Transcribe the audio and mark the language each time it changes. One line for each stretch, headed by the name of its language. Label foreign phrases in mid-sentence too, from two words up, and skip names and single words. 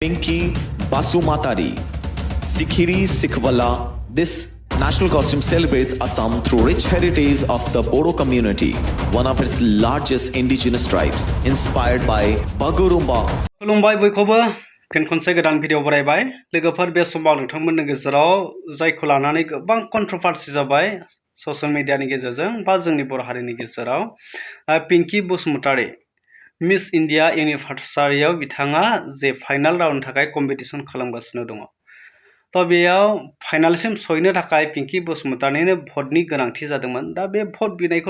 English: Pinky Basumatari, Sikhiri Sikhwala. This national costume celebrates Assam through rich heritage of the Bodo community, one of its largest indigenous tribes, inspired by Bagurumba.
Bodo: खुलुमबाय बयखौबो फिन खनसे गोदान भिडिअ बरायबाय लोगोफोर बे समाव नोंथांमोननि गेजेराव जायखौ लानानै गोबां कन्ट्रोभार्सि जाबाय
English: social media
Bodo: गेजेरजों बा जोंनि बर' हारिनि गेजेराव पिंकी बसुमतारी मिस इन्डिया इउनिभार्सिटियाव बिथाङा जे
English: final round
Bodo: थाखाय कम्पिटिसन खालामगासिनो दङ तो बेयाव फाइनालसिम सहैनो थाखाय पिंकी बसुमतारीनो भटनि गोनांथि जादोंमोन दा बे भट बिनायखौ